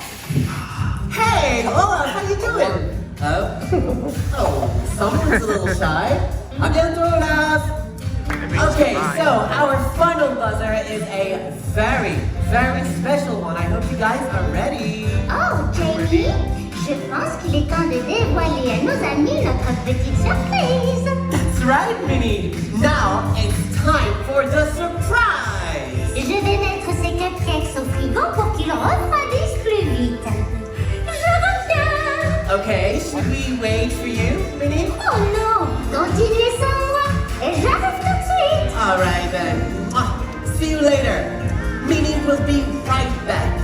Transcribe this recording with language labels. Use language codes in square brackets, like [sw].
[en] Hey, hola, how you doing? Oh, someone's a little shy. [fr] À bientôt, [en] Olaf. Okay, so our final buzzer is a very, very special one. I hope you guys are ready. [fr] Oh, Jamie, je pense qu'il est temps de dévoiler à nos amis notre petite surprise. [en] That's right, Minnie. Now it's time for the surprise. [fr] Je vais mettre ces cupcakes au frigo pour qu'ils refroidissent plus vite. Je reviens. [en] Okay, should we wait for you, Minnie? [fr] Oh non, continuez sans moi et j'arrive tout de suite. [en] All right then. See you later. Minnie will be right back.